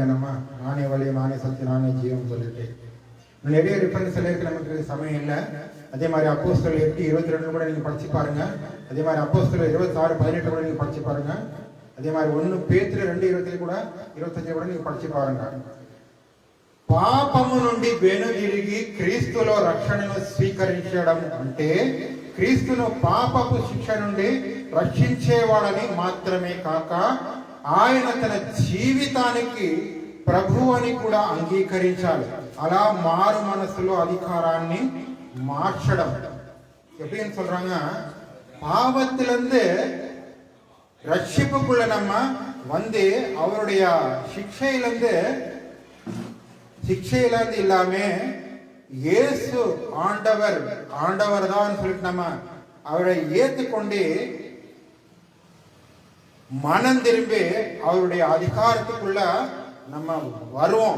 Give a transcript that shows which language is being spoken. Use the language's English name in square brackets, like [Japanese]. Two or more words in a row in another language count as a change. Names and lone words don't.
[Tamil] நம்ம நானே வழி, நானே சத்தியம், நானே ஜீவன் சொல்லிட்டு நிறைய ரெஃபரன்ஸ் இருக்கு. நமக்கு சமயம் இல்லை. அதே மாதிரி அப்போஸ்தலர் 8:22 கூட நீங்க படிச்சு பாருங்க. அதே மாதிரி அப்போஸ்தலர் 26:18 கூட நீங்க படிச்சு பாருங்க. அதே மாதிரி 1 பேதுரு 2:20 [Telugu] కూడా 25 కూడా [Tamil] நீங்க படிச்சு பாருங்க. [Telugu] పాపము నుండి వెనుదిరిగి క్రీస్తులో రక్షణను స్వీకరించడం అంటే క్రీస్తును పాపపు శిక్ష నుండి రక్షించేవాడని మాత్రమే కాక ఆయన తన జీవితానికి ప్రభు అని కూడా అంగీకరించాలి. అలా మారు మనసులో అధికారాన్ని మార్చడం. [Tamil] எப்படின்னு சொல்றாங்க, பாவத்திலிருந்து ரட்சிப்புக்குள்ள நம்ம வந்து அவருடைய சிக்ஷையிலிருந்து இல்லாம இயேசு ஆண்டவர் தான் சொல்லிட்டு நம்ம அவரை ஏத்துக்கொண்டு மனம் திரும்பி அவருடைய அதிகாரத்துக்குள்ள நம்ம வருவோம்.